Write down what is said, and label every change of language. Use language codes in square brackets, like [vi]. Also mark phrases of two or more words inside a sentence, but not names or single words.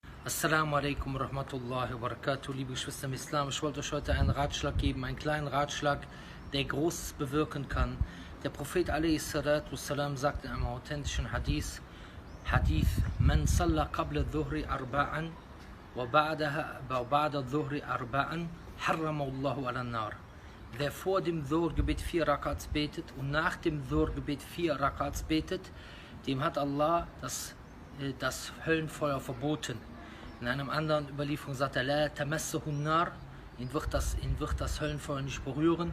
[ar] السلام عليكم ورحمة الله وبركاته, [de] liebe Geschwister im Islam. Ich wollte euch heute einen Ratschlag geben, einen kleinen Ratschlag, der Großes bewirken kann. Der Prophet a.s. sagt in einem authentischen Hadith, [ar] من صلى قبل الظهر أربعا وبعد الظهر أربعا حرم الله على النار. [de] Wer vor dem Dhuhr-Gebet 4 Rakats betet und nach dem Dhuhr-Gebet 4 Rakats betet, dem hat Allah das Höllenfeuer verboten. In einem anderen Überlieferung sagt er, [ar] لا تمسه النار, [de] ihn wird das Höllenfeuer nicht berühren.